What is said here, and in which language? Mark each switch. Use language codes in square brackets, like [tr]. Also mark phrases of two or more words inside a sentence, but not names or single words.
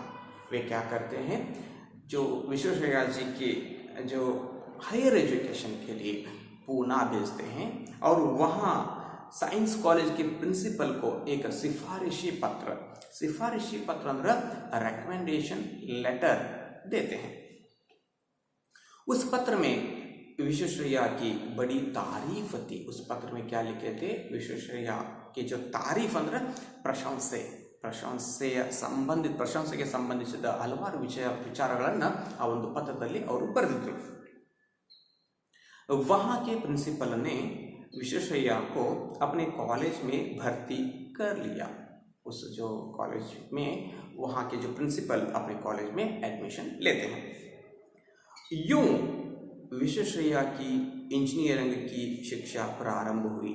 [hi] वे क्या करते हैं, जो विश्वेश्वरैया जी के जो [en] higher education [hi] के लिए पूना भेजते हैं और वहाँ [en] science college [hi] के प्रिंसिपल को एक सिफारिशी पत्र अंदर [en] recommendation letter [hi] देते हैं। उस पत्र में विश्वेश्वरैया की बड़ी तारीफ थी। उस पत्र में क्या लिखे थे? विश्वेश्वरैया की जो तारीफ [kn] ಅಂದ್ರೆ ಪ್ರಶಂಸೆಗೆ ಸಂಬಂಧಿಸಿದ ಹಲವಾರು ವಿಚಾರಗಳನ್ನ ಆ ಒಂದು ಪತ್ರದಲ್ಲಿ ಅವರು ಬರೆದಿದ್ರು। [hi] वहाँ के प्रिंसिपल ने विश्वेश्वरैया को अपने कॉलेज में भर्ती कर लिया। उस जो कॉलेज में वहाँ के जो प्रिंसिपल अपने कॉलेज में एडमिशन लेते हैं। यूं विश्वेश्वरैया की इंजीनियरिंग की शिक्षा प्रारंभ हुई।